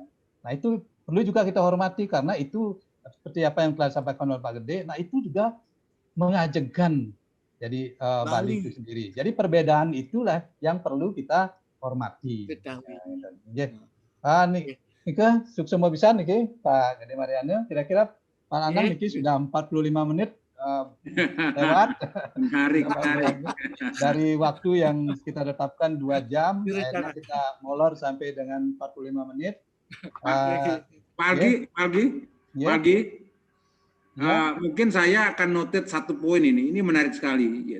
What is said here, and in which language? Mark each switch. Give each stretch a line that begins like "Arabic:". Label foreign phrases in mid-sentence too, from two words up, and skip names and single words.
Indonesian: Nah, itu perlu juga kita hormati karena itu seperti apa yang telah disampaikan oleh Pak Gede. Nah, itu juga mengajegan jadi Bali itu sendiri. Jadi perbedaan itulah yang perlu kita hormati. Nika sukses mau bisa niki Pak Gede Mariana. Kira-kira Pak Anang niki sudah 45 menit lewat dari waktu yang kita tetapkan 2 jam. Akhirnya kita molor sampai dengan 45 menit. Pagi. Mungkin saya akan noted satu poin ini menarik sekali.